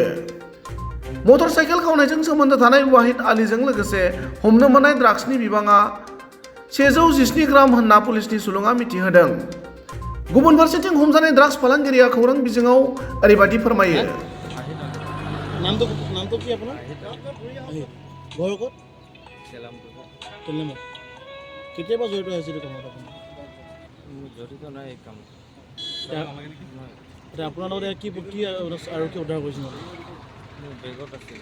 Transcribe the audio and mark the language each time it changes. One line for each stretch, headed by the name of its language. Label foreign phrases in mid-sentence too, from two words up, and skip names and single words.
Bodo: मटर साइकेल खावनायजों सोमोन्दो थानाय वाहिद आलीजों लोगोसे हमनो मोननाय ड्राग्सनि बिबाङा 117 ग्राम होनना पुलिसनि सुलुङा मिथिहोदों। गुबुन फारसेथिं हमजानाय ड्राग्स फालांगिरिया खौरां बिजोङाव ओरैबायदि फोरमायो।
Assamese: नामটো কি আপোনাৰ? ঘৰ ক'ত? তেলামত। কেতিয়াবা জড়িত হৈছিল কামত আপুনি? জড়িত নাই এই কামত। আপোনাৰ লগত কি আৰু কি উদ্ধাৰ কৰিছিল? মোৰ বেগত আছিলে।